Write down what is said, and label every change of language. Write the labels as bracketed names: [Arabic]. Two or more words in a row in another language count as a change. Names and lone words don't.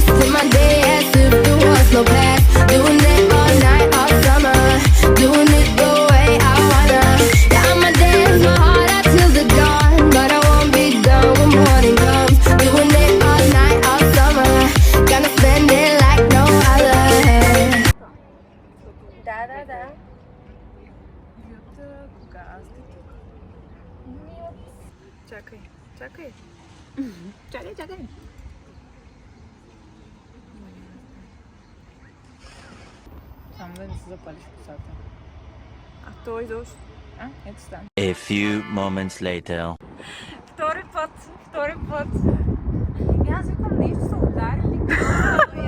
[English] Live my day as if there was no past. Doing it all night, all summer. Doing it the way I wanna. Yeah, I'ma dance my heart out till the dawn, but I won't be done when morning comes. Doing it all night, all summer. Gonna spend it like no other. [Bulgarian] Да. Кога аз Чакай. Чакай. Само да не се запалиш косата. А той дошъл. Ето стана. [English] A few moments later. [Bulgarian] Втори път. И аз викам, нещо се удари.